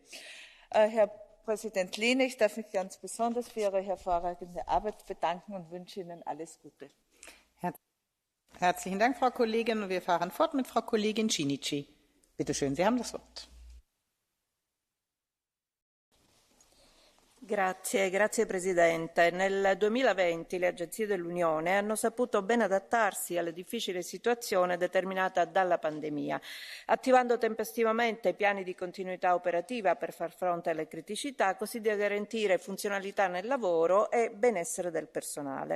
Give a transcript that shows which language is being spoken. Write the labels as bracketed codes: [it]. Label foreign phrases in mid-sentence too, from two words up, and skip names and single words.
[de] Herr Präsident Lehne, ich darf mich ganz besonders für Ihre hervorragende Arbeit bedanken und wünsche Ihnen alles Gute. Herzlichen Dank, Frau Kollegin. Und wir fahren fort mit Frau Kollegin Cinici. Bitte schön, Sie haben das Wort. [it] Grazie Presidente. Nel 2020 le agenzie dell'Unione hanno saputo ben adattarsi alla difficile situazione determinata dalla pandemia, attivando tempestivamente piani di continuità operativa per far fronte alle criticità, così da garantire funzionalità nel lavoro e benessere del personale.